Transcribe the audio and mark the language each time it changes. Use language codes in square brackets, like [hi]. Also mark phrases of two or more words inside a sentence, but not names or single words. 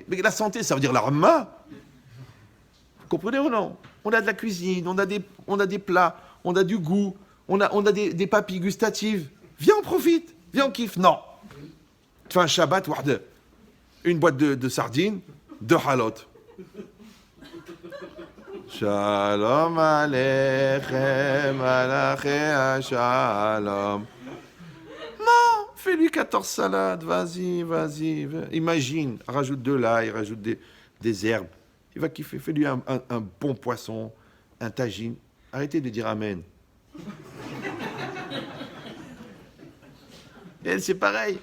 [fr] Mais la santé, ça veut dire l'arma. Vous comprenez ou non? On a de la cuisine, on a des plats, on a du goût, on a des papilles gustatives. Viens, on profite, viens, on kiffe. Non. Tu fais un Shabbat, une boîte de sardines, 2 halot. [he] שלום עליכם, עליכם שלום. [fr] Non, fais-lui 14 salades, vas-y. Imagine, rajoute de l'ail, rajoute des herbes. Il va kiffer, fais-lui un bon poisson, un tagine. Arrêtez de dire amen. Et elle, c'est pareil.